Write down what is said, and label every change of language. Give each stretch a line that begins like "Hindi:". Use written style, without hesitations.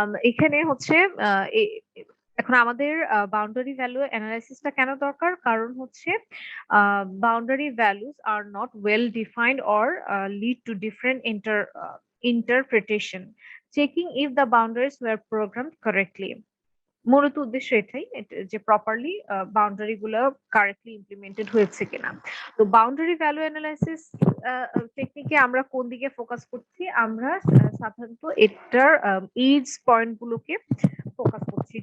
Bangla: এখানে হচ্ছে এখন আমাদের বাউন্ডারি ভ্যালু অ্যানালাইসিসটা কেন দরকার? কারণ হচ্ছে
English: Boundary values are not well defined or lead to different interpretation. Checking if the boundaries were programmed correctly.
Bangla: মূলত উদ্দেশ্য এটাই যে প্রপারলি বাউন্ডারি গুলো কারেক্টলি ইমপ্লিমেন্টেড হয়েছে কিনা। তো বাউন্ডারি ভ্যালু অ্যানালাইসিস টেকনিকে আমরা কোন দিকে ফোকাস করছি? আমরা সাধারণত এটার এজ পয়েন্ট গুলোকে ফোকাস করছি।